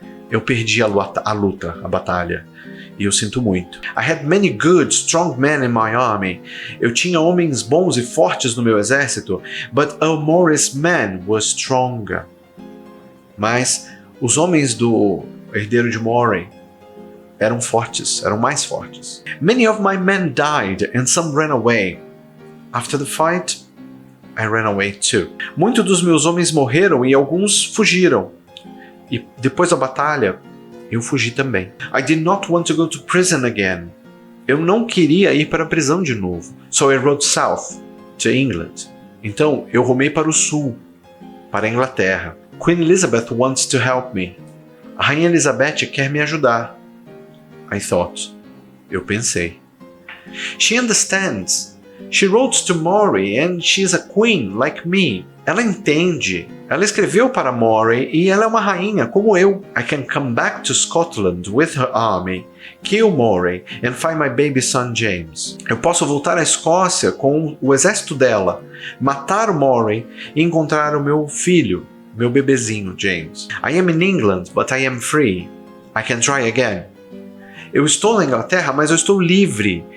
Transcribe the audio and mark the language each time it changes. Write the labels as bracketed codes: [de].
[pt] Eu perdi a luta, a batalha. E eu sinto muito. [en] I had many good, strong men in my army. [pt] Eu tinha homens bons e fortes no meu exército. [en] But Earl Morris' men were stronger. [pt] Mas os homens do herdeiro de Moray eram fortes, eram mais fortes. [en] Many of my men died and some ran away. After the fight, I ran away too. [pt] Muitos dos meus homens morreram e alguns fugiram. E depois da batalha, eu fugi também. [en] I did not want to go to prison again. [pt] Eu não queria ir para a prisão de novo. [en] So I rode south to England. [pt] Então, eu rumei para o sul, para a Inglaterra. [en] Queen Elizabeth wants to help me. [pt] A Rainha Elizabeth quer me ajudar. [en] I thought. [pt] Eu pensei. [en] She understands. She wrote to Maury and she's a queen like me. [pt] Ela entende. Ela escreveu para Maury e ela é uma rainha como eu. [en] I can come back to Scotland with her army, kill Maury and find my baby son James. [pt] Eu posso voltar à Escócia com o exército dela, matar o Maury e encontrar o meu filho, meu bebezinho James. [en] I am in England, but I am free. I can try again. [pt] Eu estou na Inglaterra, mas eu estou livre.